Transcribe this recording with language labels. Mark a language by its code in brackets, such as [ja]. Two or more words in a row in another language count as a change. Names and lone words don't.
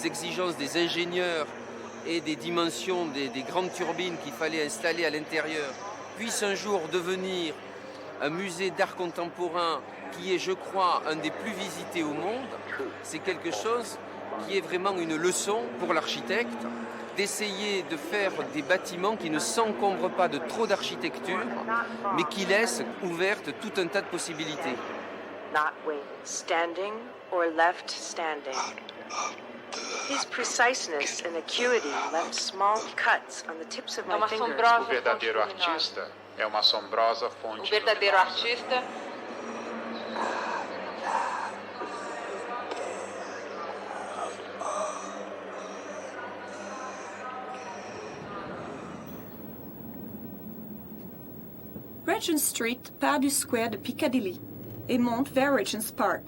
[fr] exigences des ingénieurs et des dimensions des grandes turbines qu'il fallait installer à l'intérieur, puisse un jour devenir un musée d'art contemporain qui est, je crois, un des plus visités au monde, c'est quelque chose qui est vraiment une leçon pour l'architecte, d'essayer de faire des bâtiments qui ne s'encombrent pas de trop d'architecture, mais qui laissent ouverte tout un tas de possibilités. [en] Not waiting, standing or left standing. His preciseness and acuity left small cuts on the tips of my fingers. [pt] O verdadeiro artista é uma assombrosa fonte. O verdadeiro artista [fr] Regent Street part du square de Piccadilly et monte vers Regent's Park.